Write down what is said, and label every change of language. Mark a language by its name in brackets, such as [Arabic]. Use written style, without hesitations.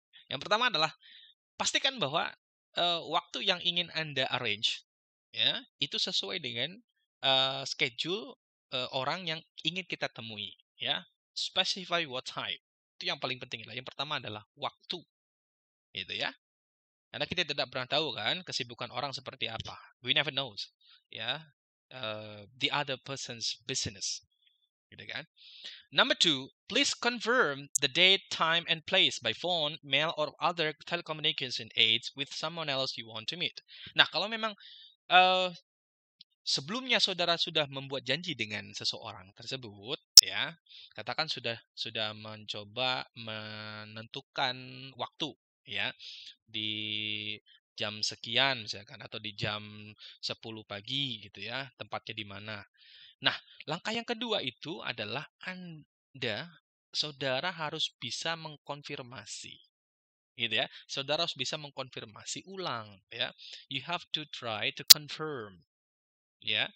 [Indonesian] Yang pertama adalah pastikan bahwa waktu yang ingin Anda arrange, ya, itu sesuai dengan schedule orang yang ingin kita temui, ya. [English] Specify what time. [Indonesian] Itu yang paling penting lah. Yang pertama adalah waktu. Gitu, ya. Karena kita tidak pernah tahu kan kesibukan orang seperti apa. [English] We never knows, ya. The other person's business. [Indonesian] Gitu kan. [English] Number 2, please confirm the date, time, and place by phone, mail, or other telecommunication aids with someone else you want to meet. [Indonesian] Nah, kalau memang sebelumnya saudara sudah membuat janji dengan seseorang tersebut, ya, katakan sudah mencoba menentukan waktu, ya, di jam sekian misalkan, atau di jam 10 pagi gitu, ya, tempatnya di mana. Nah, langkah yang kedua itu adalah saudara harus bisa mengkonfirmasi, gitu ya. Saudara harus bisa mengkonfirmasi ulang, ya. [English] You have to try to confirm, ya.